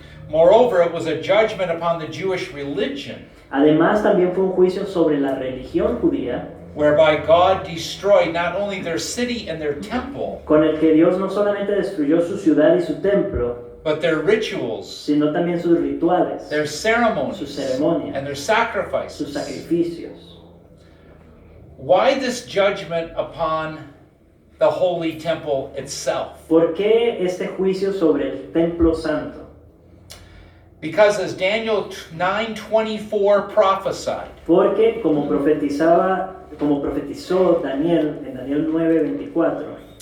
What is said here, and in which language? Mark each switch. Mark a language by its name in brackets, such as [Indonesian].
[English] Moreover, it was a judgment upon the Jewish religion, [Spanish] Además, también fue un juicio sobre la religión judía, [English] whereby God destroyed not only their city and their temple, [Spanish] con el que Dios no solamente destruyó su ciudad y su templo, [English] but their rituals, [Spanish] sino también sus rituales, [English] their ceremonies, [Spanish] sus ceremonias, [English] and their [Spanish] sus [English] sacrifices. [Spanish] sacrificios. [English] Why this judgment upon the holy temple itself? [Spanish] ¿Por qué este juicio sobre el templo santo? [English] Because as Daniel 9:24 prophesied, [Spanish] Porque como profetizó Daniel en Daniel 9:24,